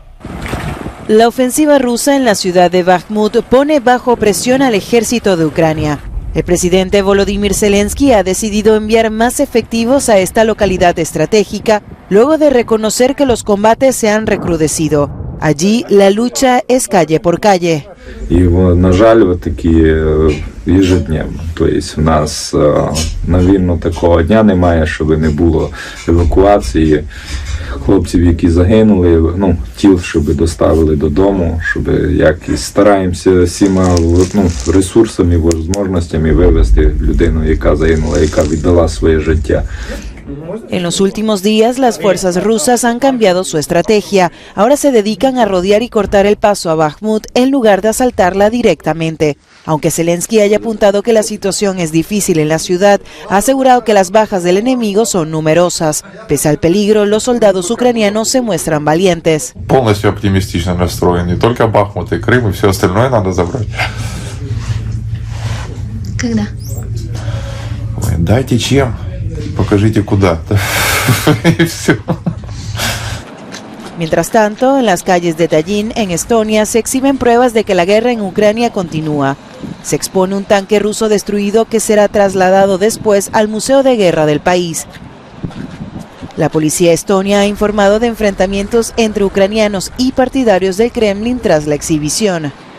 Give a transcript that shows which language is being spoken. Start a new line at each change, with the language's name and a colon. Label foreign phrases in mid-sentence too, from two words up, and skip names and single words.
Spanish: La ofensiva rusa en la ciudad de Bakhmut pone bajo presión al ejército de Ucrania. El presidente Volodymyr Zelensky ha decidido enviar más efectivos a esta localidad estratégica luego de reconocer que los combates se han recrudecido. Allí la lucha es calle por calle.
Ukrainian: І, на жаль, такі ежедневно. Тобто у нас на вільно такого дня немає, щоб не було евакуації хлопців, які загинули, тіл, щоб доставили додому, щоб якось стараємося всіма ресурсами, можливостями вивезти людину, яка загинула, яка віддала своє життя.
Spanish: En los últimos días, las fuerzas rusas han cambiado su estrategia. Ahora se dedican a rodear y cortar el paso a Bakhmut en lugar de asaltarla directamente. Aunque Zelensky haya apuntado que la situación es difícil en la ciudad, ha asegurado que las bajas del enemigo son numerosas. Pese al peligro, los soldados ucranianos se muestran valientes.
Russian: Полностью оптимистично настроен. Не только Бахмут и Крым, и все остальное надо забрать. Когда? Дайте чем. Покажите куда. Y все.
Spanish: Mientras tanto, en las calles de Tallinn, en Estonia, se exhiben pruebas de que la guerra en Ucrania continúa. Se expone un tanque ruso destruido que será trasladado después al Museo de Guerra del país. La policía estonia ha informado de enfrentamientos entre ucranianos y partidarios del Kremlin tras la exhibición.